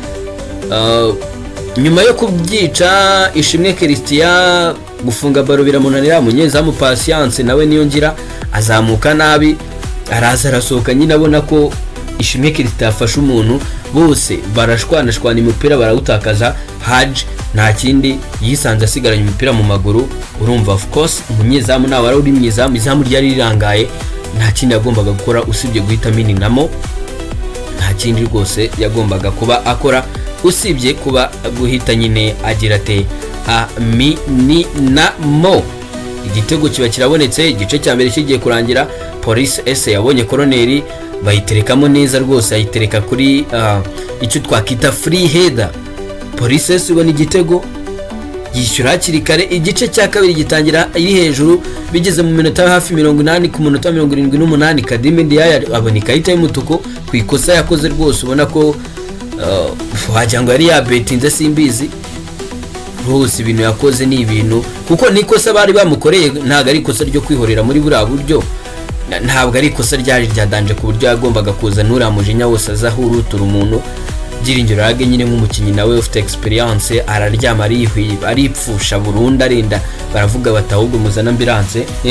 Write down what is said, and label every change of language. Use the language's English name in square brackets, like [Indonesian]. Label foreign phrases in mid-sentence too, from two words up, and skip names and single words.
[Kinyarwanda] Nyuma yo kubyica Ishimwe Christian gufunga baro biramunanira, munyezamu Patience nawe niyo ngira azamuka nabi, araza arasohoka nyine abona ko Ishimwe Christian afashe umuntu, bose barashwana imipira barawutakaza. Haji nta kindi yisanze asigaranye umupira mu maguru. Urumva of course umunyezamu nawe ari uri mwizamu, izamu ryari rirangaye, nta kindi yagombaga gukora usibye guhita mininamo, nta kindi rwose yagombaga kuba akora usibye kuba guhita nyine agira ate amininamo. Igitego kiba kirabonetse, igice cya mbere kigiye kurangira. Police S yabonye koroneri bayiterekamo neza rwose, ayitereka kuri icyo twakita [English] free header. [Kinyarwanda] Police S ibona igitego yishyura hakiri kare. Igice cya kabiri gitangira iri hejuru, bigeze mu minota hafi 80 ku minota 78 Kadime Ndiaye abona ikarita y'umutuku ku ikosa yakoze rwose, ubona ko wagira ngo yari yabetinze simbizi rwose ibintu yakoze ni ibintu kuko nikosa bari bamukoreye ntabwo ari ikosa ryo kwihorera muri buriya buryo ntabwo ari ikosa ryari ryadanje ku buryo yagombaga kuza nuriya mujinya wose aza ahurutura umuntu byiringiro yage nyine nk'umukinnyi nawe ufite experience araryama aripfusha burundu arinda baravuga batahubwo muzana ambulance